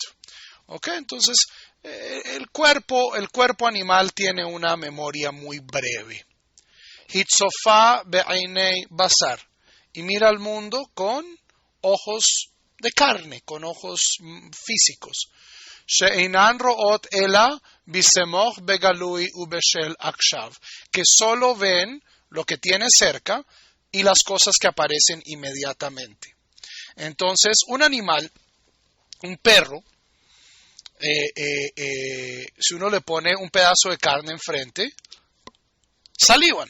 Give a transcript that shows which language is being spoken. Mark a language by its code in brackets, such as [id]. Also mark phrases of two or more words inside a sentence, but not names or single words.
[es] ¿Okay? Entonces, el cuerpo animal tiene una memoria muy breve. [he] הצופה בעיני בשר. [es] Y mira al mundo con ojos de carne, con ojos físicos. [he] שאינן רואות אלא בסמוך בגלוי ובשל עכשיו. [es] Que solo ven lo que tiene cerca y las cosas que aparecen inmediatamente. Entonces, un animal, un perro, si uno le pone un pedazo de carne enfrente, salivan.